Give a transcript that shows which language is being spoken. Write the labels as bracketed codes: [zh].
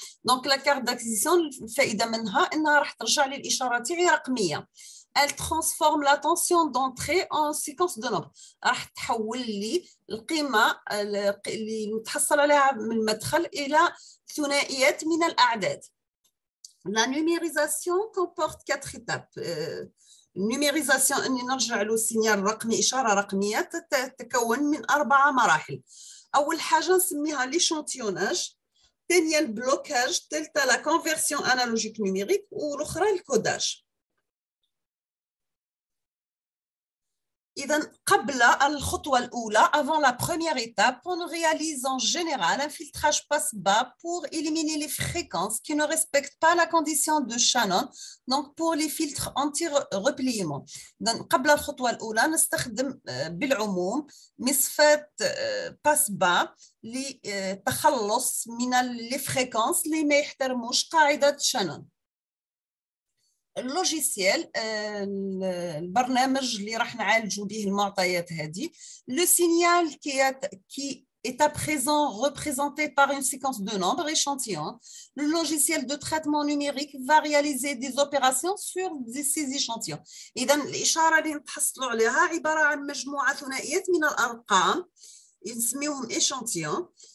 [fr] Donc la carte d'acquisition [ar] الفائدة منها انها راح ترجع لي الإشارة تاعي رقمية. [fr] Elle transforme la tension d'entrée en séquence de nombres. [ar] راح تحول لي القيمة اللي متحصل عليها من المدخل إلى ثنائيات من الأعداد. [fr] La numérisation comporte 4 étapes. [ar] النيميريزاسيون اني نرجع له سينيال رقمي اشاره رقميه تتكون من 4 مراحل. اول حاجه نسميها ليشانتيوناج، ثانيه البلوكاج، ثالثه لا كونفيرسيون انالوجيك نيميريك والاخرى الكوداج. إذا قبل الخطوة الأولى [fr] avant la première étape, on réalise en général un filtrage passe-bas pour éliminer les fréquences qui ne respectent pas la condition de Shannon, donc pour les filtres anti-repliement. [ar] قبل الخطوة الأولى نستخدم بالعموم مصفات passe-bas للتخلص من [fr] les fréquences [ar] اللي ما يحترموش قاعدة Shannon. اللوجيسيال البرنامج اللي راح نعالجوا به المعطيات هذه، لو سينيال qui [fr] est à présent représenté par une séquence de nombres échantillons. Le logiciel de traitement numérique va réaliser des opérations sur ces échantillons. [ar] إذا الإشارة اللي نتحصلوا عليها عبارة عن مجموعة ثنائيات من الأرقام نسميوهم échantillons.